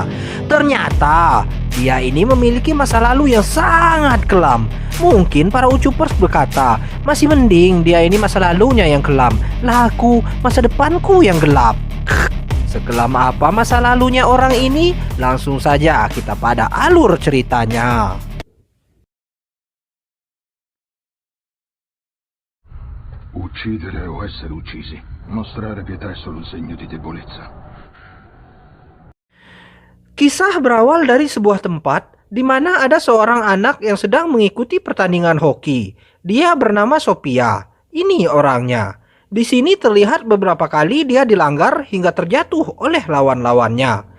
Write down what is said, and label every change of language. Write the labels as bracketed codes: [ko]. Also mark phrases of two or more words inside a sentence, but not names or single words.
[id] Ternyata dia ini memiliki masa lalu yang sangat kelam. Mungkin para Ucupers berkata, masih mending dia ini masa lalunya yang kelam, lah aku masa depanku yang gelap. Sekelam apa masa lalunya orang ini? Langsung saja kita pada alur ceritanya. [it] Uccidere o essere uccisi. Mostrare pietà è solo un segno di debolezza. [id] Kisah berawal dari sebuah tempat di mana ada seorang anak yang sedang mengikuti pertandingan hoki. Dia bernama Sophia. Ini orangnya. Di sini terlihat beberapa kali dia dilanggar hingga terjatuh oleh lawan-lawannya.